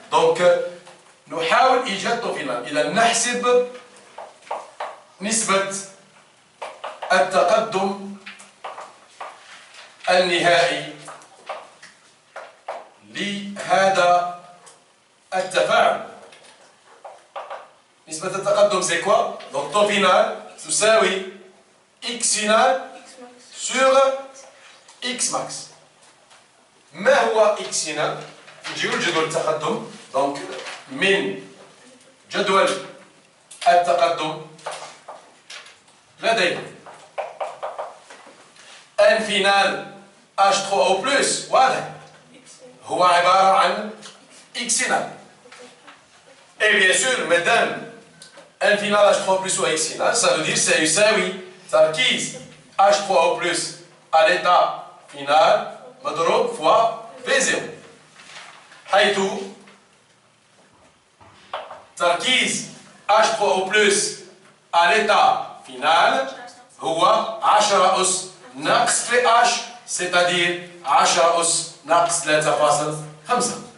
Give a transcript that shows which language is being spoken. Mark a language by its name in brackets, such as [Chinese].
[Arabic] دونك نحاول إيجاد طوفينال. إذا نحسب نسبة التقدم النهائي لهذا التفاعل. نسبة التقدم [French] c'est quoi؟ Donc taux final [Arabic] تساوي [French] x final sur x max. [Arabic] ما هو x final؟ نجيو لجدول التقدم. donc من جدول التقدم لدينا n final H3O+, واضح هو عبارة عن x final. [French] Et bien sûr, madame, n final H3O+ ou x final, ça veut dire que c'est [Arabic] يساوي تركيز [French] H3O+ à l'état final [Arabic] مضروب [French] fois V0. [Arabic] حيث تركيز H3O+ [French] à l'état final [Arabic] هو 10 أس ناقص pH, c'est-à-dire 10 أس ناقص 3.5.